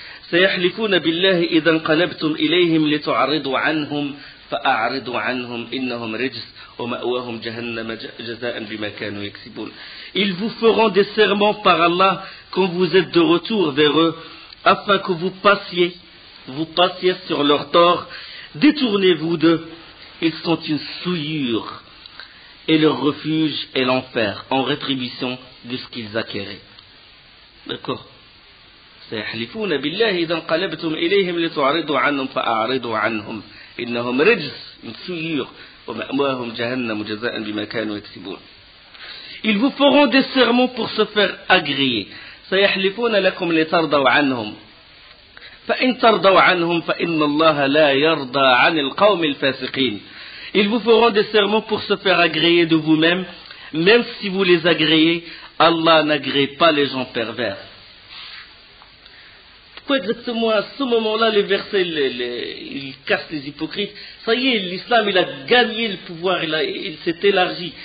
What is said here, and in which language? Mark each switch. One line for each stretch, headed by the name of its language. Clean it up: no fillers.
Arabic: سيحلفون بالله إذا انقلبتم إليهم لتعرضوا عنهم فأعرضوا عنهم إنهم رجس ومأواهم جهنم جزاء بما كانوا يكسبون.
French: Ils vous feront des serments par Allah quand vous êtes de retour vers eux, afin que vous passiez sur leur tort. Détournez-vous d'eux, ils sont une souillure, et leur refuge est l'enfer, en rétribution de ce qu'ils acquéraient. D'accord.
Arabic: سيحلفون بالله إذا انقلبتم إليهم لتعرضوا عنهم فأعرضوا عنهم إنهم رجس,
French: une souillure,
Arabic: ومأواهم جهنم جزاء بما كانوا يكسبون.
French: Ils vous feront des sermons pour se faire agréer.
Arabic: سيحلفون لكم لترضوا عنهم فإن ترضوا عنهم فإن الله لا يرضى عن القوم الفاسقين.
French: Ils vous feront des sermons pour se faire agréer de vous-même. Même si vous les agréez, Allah n'agrée pas les gens pervers. Pourquoi exactement à ce moment-là les versets ils cassent les hypocrites? Ça y est, l'islam il a gagné le pouvoir, il s'est élargi.